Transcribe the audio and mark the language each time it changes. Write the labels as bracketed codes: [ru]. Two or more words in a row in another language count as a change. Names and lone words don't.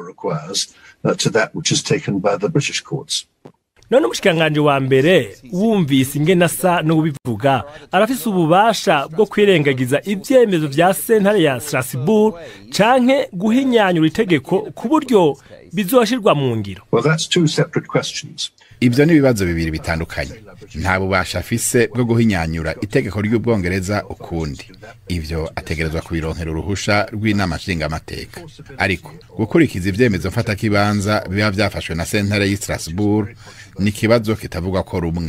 [rn] None umushikanganje wa mbere wumvise ingene asa n'ubivuga arafise ububasha bwo kwirengagiza ivyemezo vya sentare ya Strasbourg canke guhinyanyura itegeko ku buryo bizoshirwa mu ngiro? [en] Well, that's two separate questions. [rn] Ivyo ni ibibazo bibiri bitandukanye. Nta bubasha afise bwo guhinyanyura itegeko ry'Ubwongereza ukundi. Ivyo ategerezwa kubironkera uruhusha rw'inama nshingamateka. Ariko gukurikiza ivyemezo mfata kibanza biba vyafashwe na sentare ya Strasbourg ni kibazo kitavugwa ko rumwe.